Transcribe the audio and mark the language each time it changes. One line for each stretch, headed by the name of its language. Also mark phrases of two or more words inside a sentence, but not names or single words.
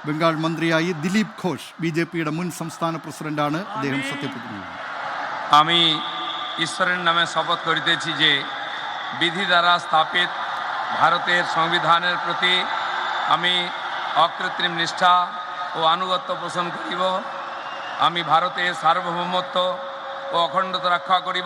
Malayalam: ബംഗാൾ മന്ത്രിയായി ദിലീപ് ഘോഷ് বিজেপিയുടെ മുൻ സംസ്ഥാന പ്രസിഡന്റാണ്. അദ്ദേഹം സത്യപ്രതിജ്ഞ ചെയ്തു.
Bangla: আমি ঈশ্বরের নামে শপথ করিতেছি যে বিধি দ্বারা স্থাপিত ভারতের সংবিধানের প্রতি আমি অকৃত্রিম নিষ্ঠা ও আনুগত্য পোষণ করিব। আমি ভারতের সার্বভৌমত্ব ও অখণ্ডতা রক্ষা করিব।